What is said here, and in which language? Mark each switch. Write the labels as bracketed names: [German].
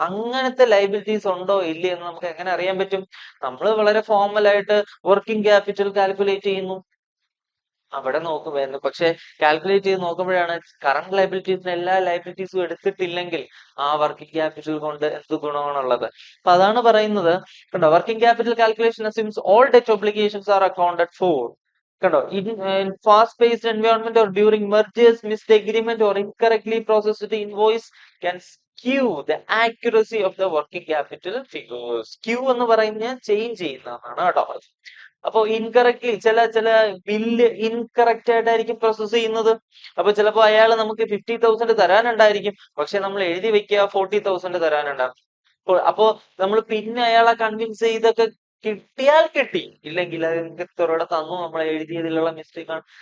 [Malayalam] അങ്ങനത്തെ ലൈബിലിറ്റീസ് ഉണ്ടോ ഇല്ലേ എന്ന് നമുക്ക് എങ്ങനെ അറിയാൻ പറ്റും? നമ്മൾ വളരെ ഫോർമൽ ആയിട്ട് വർക്കിംഗ് ക്യാപിറ്റൽ കാൽക്കുലേറ്റ് ചെയ്യുന്നു, അവിടെ നോക്കുമായിരുന്നു. പക്ഷെ കാൽക്കുലേറ്റ് ചെയ്ത് നോക്കുമ്പോഴാണ് കറണ്ട് ലൈബിലിറ്റീസിന് എല്ലാ ലൈബിലിറ്റീസും എടുത്തിട്ടില്ലെങ്കിൽ ആ വർക്കിംഗ് ക്യാപിറ്റൽ കൊണ്ട് എന്ത് ഗുണമാണുള്ളത്? അപ്പൊ അതാണ് പറയുന്നത്. [English] കണ്ടോ, working capital calculation assumes all debt obligations are accounted for. കണ്ടോ, in fast-paced environment or during mergers, missed agreement or incorrectly processed invoice can skew the accuracy of the working capital figures. [Malayalam] Skew എന്ന് പറയുന്നത് change ചെയ്യുന്നതാണ് കേട്ടോ. അപ്പൊ incorrectly ചില bill incorrect ആയിട്ടായിരിക്കും process ചെയ്യുന്നത്. അപ്പൊ ചിലപ്പോ അയാൾ നമുക്ക് 50,000 തരാനുണ്ടായിരിക്കും, പക്ഷെ നമ്മൾ എഴുതി വെക്കുക 40,000 തരാനുണ്ടാവും. അപ്പോ നമ്മൾ പിന്നെ അയാളെ കൺവിൻസ് ചെയ്തൊക്കെ കിട്ടിയാൽ കിട്ടി, ഇല്ലെങ്കിൽ ഇത്രയോടെ തന്നു, നമ്മൾ എഴുതിയതിലുള്ള മിസ്റ്റേക്ക് ആണ്.